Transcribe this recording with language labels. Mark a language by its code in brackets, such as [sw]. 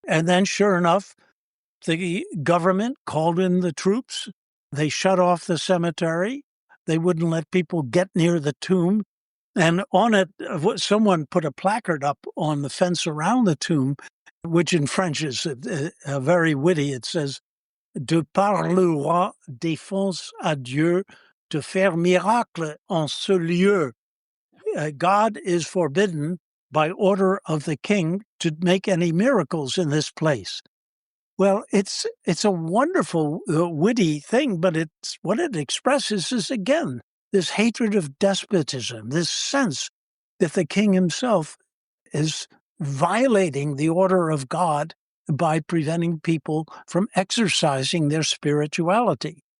[en] And then, sure enough, the government called in the troops. They shut off the cemetery. They wouldn't let people get near the tomb. And on it, someone put a placard up on the fence around the tomb, which in French is very witty. [fr] It says, "De par le roi défense à Dieu de faire miracle en ce lieu." [en] God is forbidden by order of the king to make any miracles in this place. Well, it's a wonderful, witty thing, but what it expresses is, again, this hatred of despotism, this sense that the king himself is violating the order of God by preventing people from exercising their spirituality.